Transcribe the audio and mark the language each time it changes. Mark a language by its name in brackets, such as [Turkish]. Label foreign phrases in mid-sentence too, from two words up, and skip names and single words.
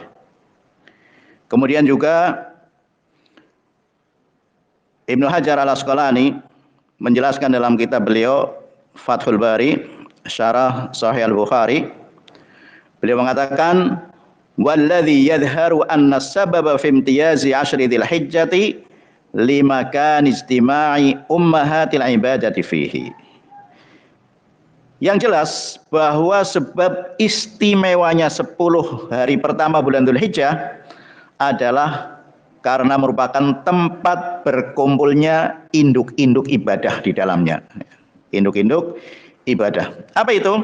[Indonesian] Kemudian juga Ibnu Hajar Al-Asqalani menjelaskan dalam kitab beliau Fathul Bari, Syarah Sahih Al-Bukhari, beliau mengatakan, [Arabic] "والذي يظهر أن السبب في امتياز عشر ذي الحجة لمكان استماع أمهات العبادة فيه." [Indonesian] Yang jelas bahwa sebab istimewanya 10 hari pertama bulan Dzulhijjah adalah karena merupakan tempat berkumpulnya induk-induk ibadah di dalamnya. Induk-induk ibadah. Apa itu?